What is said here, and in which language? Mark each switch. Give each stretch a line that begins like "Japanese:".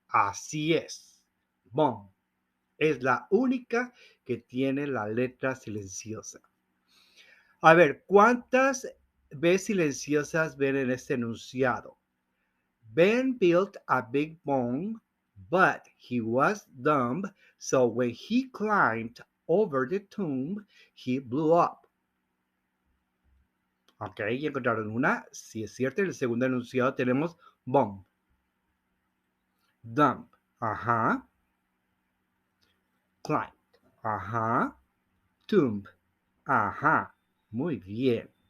Spanish: Así es. Boom. Es la única que tiene la letra silenciosa. A ver, ¿cuántas B silenciosas ven en este enunciado?
English: Ben built a big bone, but he was dumb, so when he climbed over the tomb, he blew up.
Spanish: Ok, y encontraron una. Si es cierto, en el segundo enunciado tenemos bomb, dumb, ajá, climbed, ajá, tomb, ajá, muy bien.